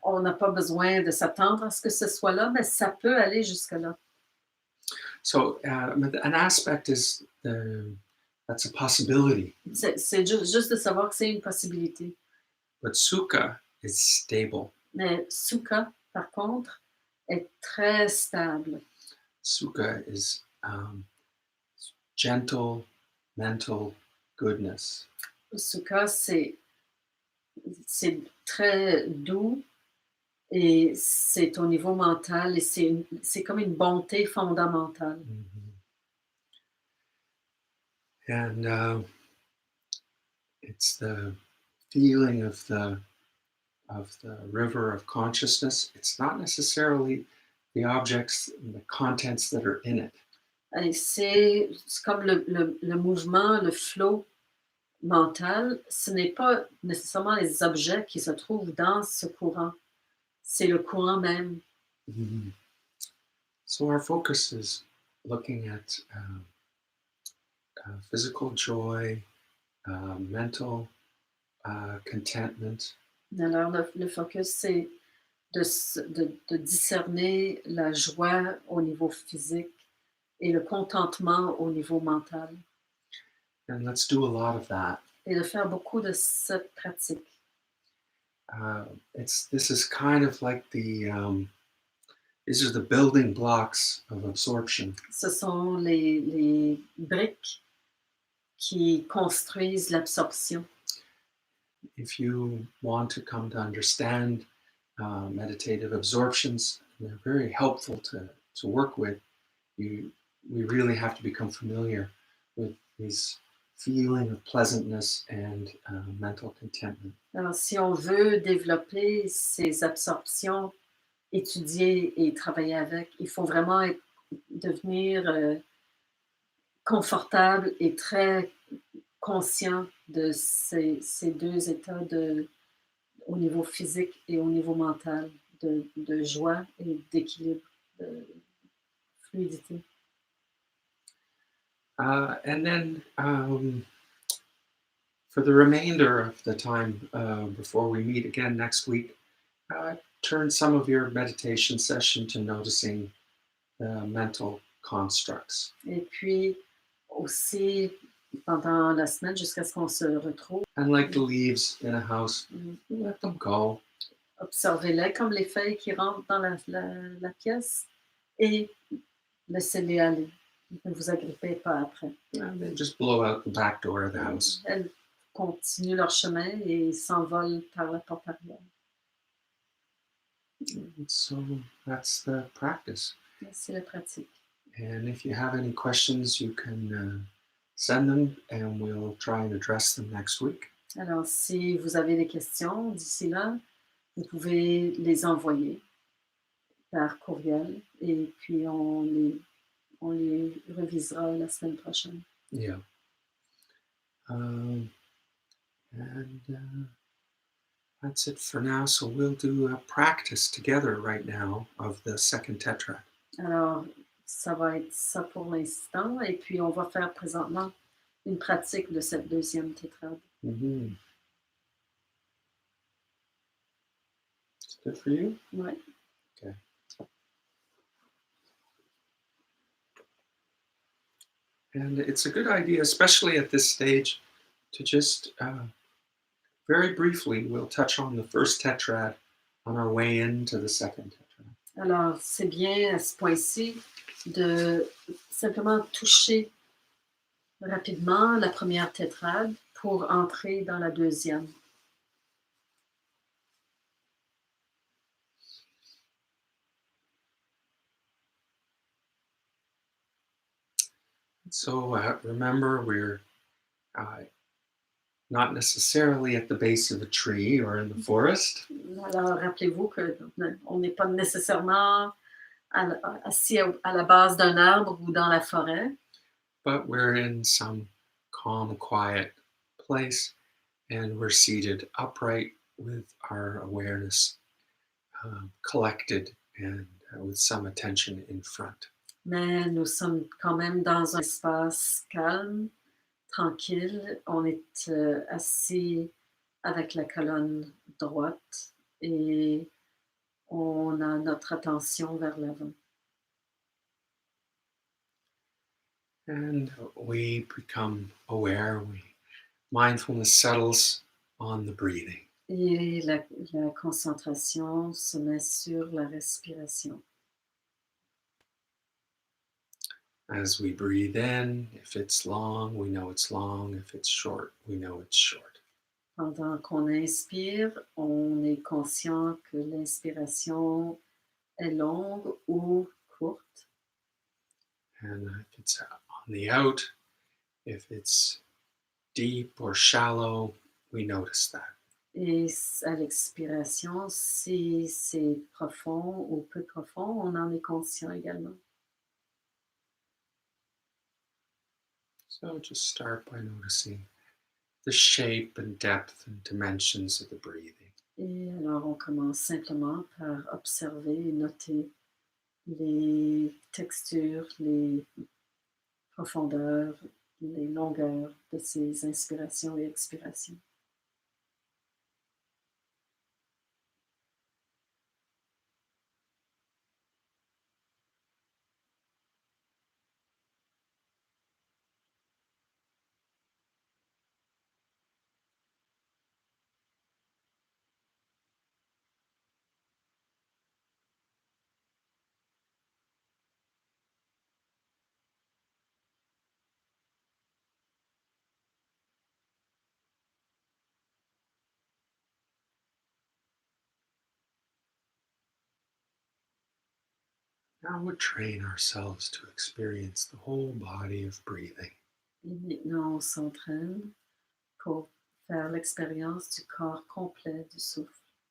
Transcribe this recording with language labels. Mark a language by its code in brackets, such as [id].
[fr] On n'a pas besoin de s'attendre à ce que ce soit là, mais ça peut aller jusque-là. [en] So an aspect is that's a possibility. [fr] C'est juste de savoir que c'est une possibilité. [en] But Sukha is stable. [fr] Mais Sukha, par contre, est très stable. [en] Sukha is gentle, mental goodness. [fr] Sukha, c'est très doux et c'est au niveau mental et c'est comme une bonté fondamentale. Mhm. [en] And it's the feeling of the river of consciousness. It's not necessarily the objects and the contents that are in it. [fr] Et c'est comme le mouvement, le flow mental. Ce n'est pas nécessairement les objets qui se trouvent dans ce courant, c'est le courant même. Mhm. [en] So our focus is looking at physical joy, mental contentment, [fr] Alors, le focus, c'est de discerner la joie au niveau physique et le contentement au niveau mental. [en] and let's do a lot of that. [fr] Et de faire beaucoup de cette pratique. [en] This is kind of like these are the building blocks of absorption. [fr] Ce sont les briques qui construisent l'absorption. [en] If you want to come to understand meditative absorptions, they're very helpful to work with. We really have to become familiar with these feeling of pleasantness and mental contentment. [fr] Alors, si on veut développer ces absorptions, étudier et travailler avec, il faut vraiment devenir confortable et très conscient de ces deux états au niveau physique et au niveau mental, de joie et d'équilibre, de fluidité. [en] And then for the remainder of the time before we meet again next week, turn some of your meditation session to noticing the mental constructs. [fr] Et puis aussi, pendant la semaine, jusqu'à ce qu'on se retrouve, [en] And like the leaves in a house, let them go. [fr] observez-les comme les feuilles qui rentrent dans la pièce et laissez-les aller. Ne vous agrippez pas après. [en] And they just blow out the back door of the house. [fr] Elles continuent leur chemin et s'envolent par la porte arrière. [en] So that's the practice. [fr] C'est la pratique. [en] And if you have any questions, you can send them and we'll try and address them next week. [fr] Alors, si vous avez des questions d'ici là, vous pouvez les envoyer par courriel et puis on les revisera la semaine prochaine. [en] Yeah. And that's it for now. So we'll do a practice together right now of the second Tetrad. [fr] Alors, ça va être ça pour l'instant et puis on va faire présentement une pratique de cette deuxième tétrade. Mm-hmm. [en] It's good for you? [fr] Ouais. [en] Okay. And it's a good idea, especially at this stage, to just very briefly, we'll touch on the first Tetrad on our way into the second Tetrad. [fr] Alors, c'est bien à ce point-ci de simplement toucher rapidement la première tétrade pour entrer dans la deuxième. [en] So remember, we're not necessarily at the base of a tree or in the forest. [fr] Alors, rappelez-vous qu'on n'est pas nécessairement assis à la base d'un arbre ou dans la forêt, [en] But we're in some calm, quiet place, and we're seated upright with our awareness collected and with some attention in front. [fr] mais nous sommes quand même dans un espace calme, tranquille. On est assis avec la colonne droite et on a notre attention vers l'avant. [en] And we become aware. Mindfulness settles on the breathing. [fr] Et la concentration se met sur la respiration. [en] As we breathe in, if it's long, we know it's long. If it's short, we know it's short. [fr] Pendant qu'on inspire, on est conscient que l'inspiration est longue ou courte. [en] And if it's on the out, if it's deep or shallow, we notice that. [fr] Et à l'expiration, si c'est profond ou peu profond, on en est conscient également. [en] So just start by noticing the shape and depth and dimensions of the breathing. [fr] Et alors, on commence simplement par observer et noter les textures, les profondeurs, les longueurs de ces inspirations et expirations. [en] Now we train ourselves to experience the whole body of breathing. [fr] Et maintenant, on s'entraîne pour faire l'expérience du corps complet du souffle.